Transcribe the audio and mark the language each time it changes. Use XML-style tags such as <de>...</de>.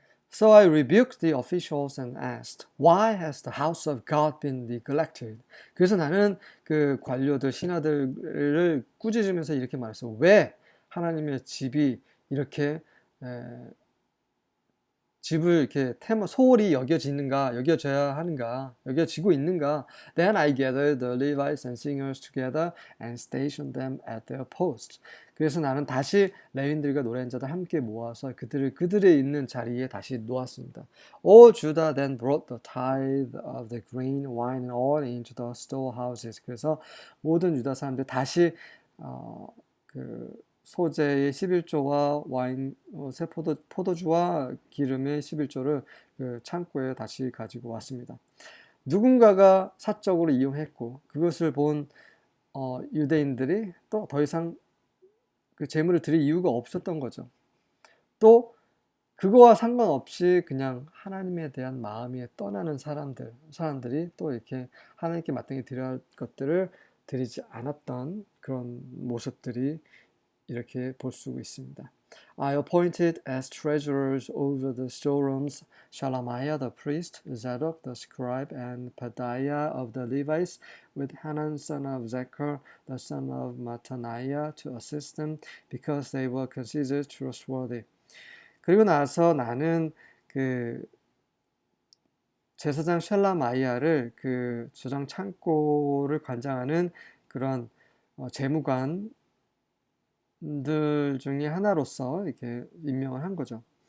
<en>So I rebuked the officials and asked, why has the house of God been neglected?</en> <ko>그래서 나는 그 관료들, 신하들을 꾸짖으면서 이렇게 말했어요. 왜 하나님의 집이 이렇게 집을 이렇게 소홀히 여겨지는가, 여겨져야 하는가, 여겨지고 있는가.</ko> <en>Then I gathered the Levites and singers together and stationed them at their posts.</en> <ko>그래서 나는 다시 레위인들과 노래한 자들 함께 모아서 그들의 있는 자리에 다시 놓았습니다.</ko> <en>All Judah then brought the tithe of the grain, wine, and oil into the storehouses.</en> <ko>그래서 모든 유다 사람들 다시 그 소재의 11조와 와인, 새 포도주와 기름의 11조를 그 창고에 다시 가지고 왔습니다. 누군가가 사적으로 이용했고 그것을 본 유대인들이 또 더 이상 그 재물을 드릴 이유가 없었던 거죠. 또 그거와 상관없이 그냥 하나님에 대한 마음이 떠나는 사람들이 또 이렇게 하나님께 마땅히 드려야 할 것들을 드리지 않았던 그런 모습들이 이렇게 볼 수 있습니다.</ko> <en>I appointed as treasurers over the storerooms Shalamiah the priest, Zadok the scribe, and Pedaiah of the Levites, with Hanan son of Zechar, the son of Mattaniah, to assist them, because they were considered trustworthy.</en> <ko>그리고 나서 나는 그 제사장 샬라마이아를 그 저장 창고를 관장하는 그런 재무관 들 중에 하나로서 이렇게 임명을 한 거죠.</ko>